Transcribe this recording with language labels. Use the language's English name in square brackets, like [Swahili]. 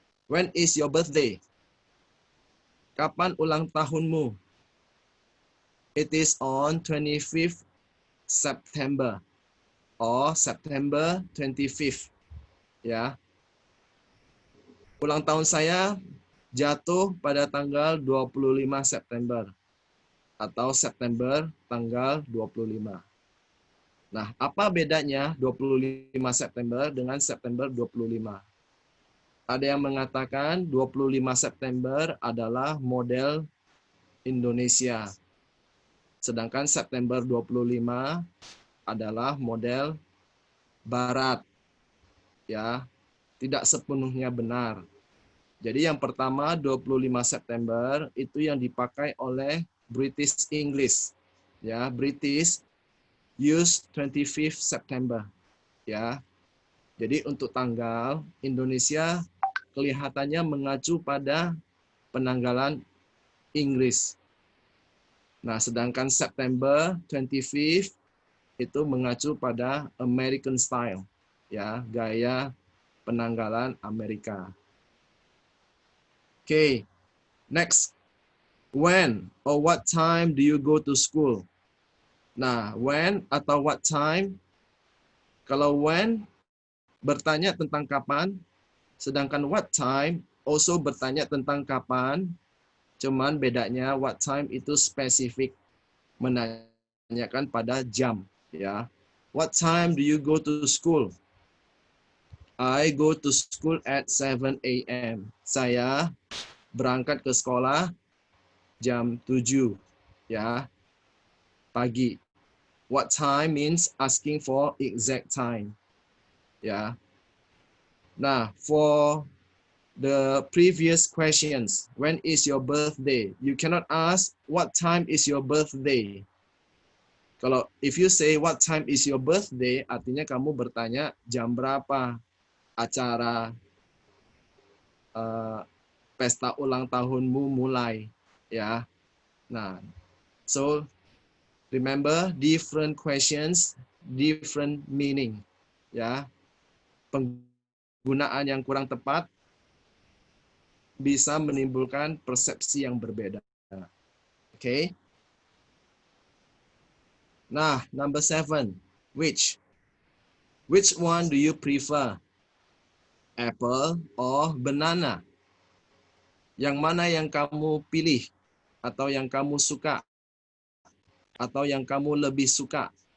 [English] When is your birthday? [Indonesian] Kapan ulang tahunmu? [English] It is on 25th September or September 25th. [Indonesian] Ya. Ulang tahun saya jatuh pada tanggal 25 September atau September tanggal 25. Nah, apa bedanya 25 September dengan September 25? Ada yang mengatakan 25 September adalah model Indonesia. Sedangkan September 25 adalah model Barat. Ya, tidak sepenuhnya benar. Jadi yang pertama 25 September itu yang dipakai oleh British English. [English] Ya, British use 25th September. [Indonesian] Ya. Jadi untuk tanggal Indonesia kelihatannya mengacu pada penanggalan Inggris. Nah, sedangkan September 25th itu mengacu pada [English] American style, [Indonesian] ya, gaya penanggalan Amerika. [English] Okay, next. When or what time do you go to school? [Indonesian] Nah, when atau what time? Kalau when bertanya tentang kapan, sedangkan what time also bertanya tentang kapan. Cuman bedanya what time itu spesifik, menanyakan pada jam, ya. [English] What time do you go to school? I go to school at 7 a.m. [Indonesian] Saya berangkat ke sekolah jam 7, ya, pagi. [English] What time means asking for exact time, ya. Nah, for the previous questions, when is your birthday? You cannot ask what time is your birthday. [Indonesian] Kalau [English] if you say what time is your birthday, [Indonesian] artinya kamu bertanya jam berapa acara pesta ulang tahunmu mulai, ya. [English] Nah, so remember different questions, different meaning, ya. [Indonesian] Penggunaan yang kurang tepat bisa menimbulkan persepsi yang berbeda. [English] Okay. Nah, number 7, which one do you prefer? Apple or banana? [Indonesian] Yang mana yang kamu pilih atau yang kamu suka atau yang kamu lebih suka?